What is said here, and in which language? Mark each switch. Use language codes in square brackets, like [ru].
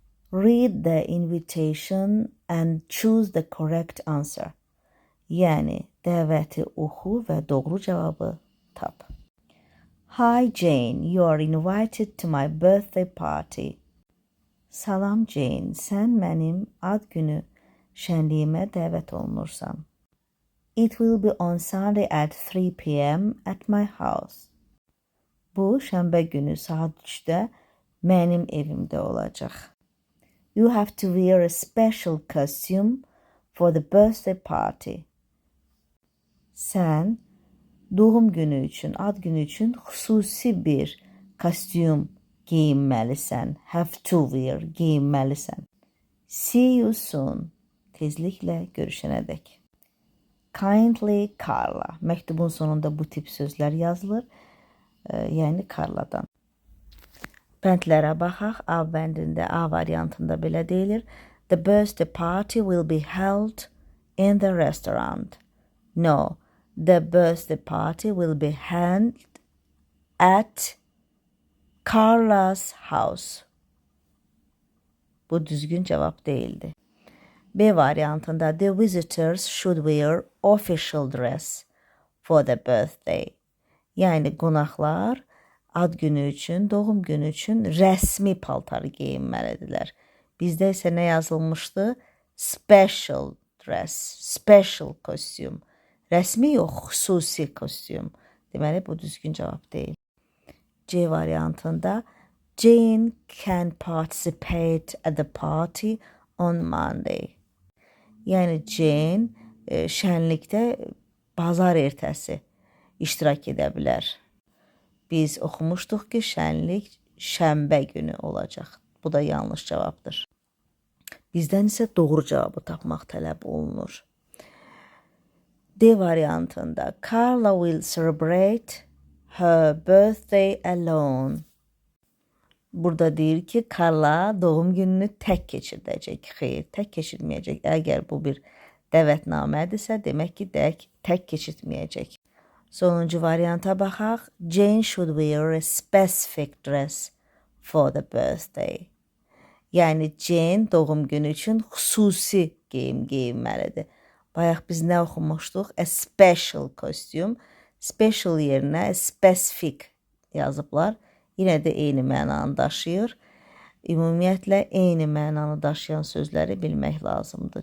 [en] Read the invitation and choose the correct answer. [az] Yəni, dəvəti oxu və doğru cavabı tap. [en] Hi Jane, you are invited to my birthday party. [az] Salam Jane, sən mənim ad günü şənliyimə dəvət olunursan. [en] It will be on Sunday at 3 p.m. at my house. [az] Bu, şənbə günü saat 3-də mənim evimdə olacaq. [en] You have to wear a special costume for the birthday party. [az] Sən doğum günü üçün, ad günü üçün xüsusi bir kostyum giyinməlisən. [en] Have to wear, [az] giyinməlisən. [en] See you soon. [az] Tezliklə görüşənədək. [en] Kindly Carla. [az] Məktubun sonunda bu tip sözlər yazılır. Yəni Carla'dan. Bəndlərə baxaq. A bəndində, A variantında belə deyilir. [en] The birthday party will be held in the restaurant. No, the birthday party will be held at Carla's house. [az] Bu düzgün cevap değildi. B variantında [en] the visitors should wear official dress for the birthday. [az] Yəni qonaqlar ad günü üçün, doğum günü üçün rəsmi paltarı geyinməlidirlər. Bizdə isə nə yazılmışdı? [en] Special dress, special costume. [az] Rəsmi yox, xüsusi kostyum. Deməli, bu düzgün cavab deyil. C variantında [en] Jane can participate at the party on Monday. [az] Yəni Jane şənlikdə bazar ertəsi iştirak edə bilər. Biz oxumuşduq ki, şənlik şənbə günü olacaq. Bu da yanlış cavabdır. Bizdən isə doğru cavabı tapmaq tələb olunur. D variantında [en] Carla will celebrate her birthday alone. [az] Burada deyir ki, Carla doğum gününü tək keçirdəcək. Xeyr, tək keçirməyəcək. Əgər bu bir dəvətnamədirsə, demək ki, tək keçirməyəcək. Sonuncu varianta baxaq. [en] Jane should wear a specific dress for the birthday. [az] Yəni Jane doğum günü üçün xüsusi geyim geyinməlidir. Bayaq biz nə oxumuşduq? [en] A special costume. [az] Special yerinə specific yazıblar. Yenə də eyni mənanı daşıyır. Ümumiyyətlə eyni mənanı daşıyan sözləri bilmək lazımdır.